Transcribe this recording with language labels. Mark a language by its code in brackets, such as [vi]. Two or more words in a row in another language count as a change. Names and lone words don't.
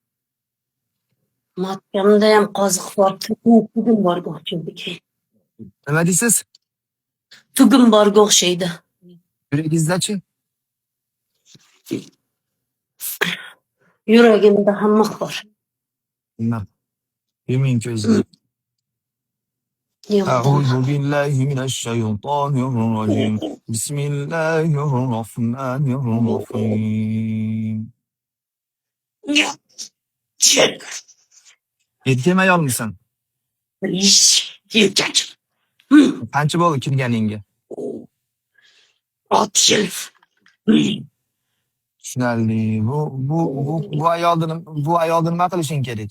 [uz] Matkamda ham qoziq bor, tugim borga o'xshaydi keyin. Nima deysiz? Tugim borga o'xshaydi. Yuragingizda-chi? Yuragimda ham mix bor. Nima? Yuming ko'zingizni. [ar] أعوذ بالله من الشيطان الرجيم بسم الله الرحمن الرحيم [uz] Erkakmi ayolmisan? Erkak. Qancha bo'ldi kirganingga? 6 yil. Tushunarli. Bu ayolni nima qilishing kerak?